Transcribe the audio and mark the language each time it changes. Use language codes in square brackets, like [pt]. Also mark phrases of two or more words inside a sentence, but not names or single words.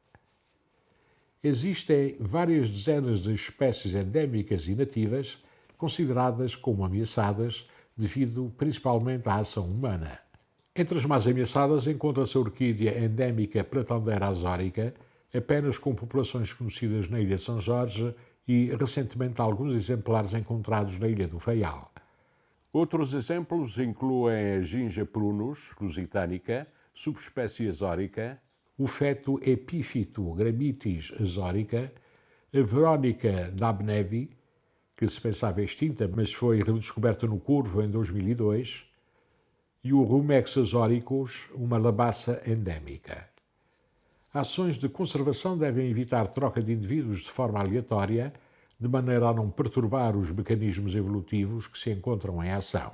[pt] Existem várias dezenas de espécies endémicas e nativas consideradas como ameaçadas devido principalmente à ação humana. Entre as mais ameaçadas encontra-se a orquídea endémica Pratandeira azórica, apenas com populações conhecidas na Ilha de São Jorge e, recentemente, alguns exemplares encontrados na Ilha do Faial. Outros exemplos incluem a Ginja prunus lusitanica, subespécie azórica, o feto epífito Grammitis azórica, a Verónica dabnevi, que se pensava extinta, mas foi redescoberta no Corvo em 2002, e o Rumex azoricus, uma labaça endémica. Ações de conservação devem evitar troca de indivíduos de forma aleatória, de maneira a não perturbar os mecanismos evolutivos que se encontram em ação.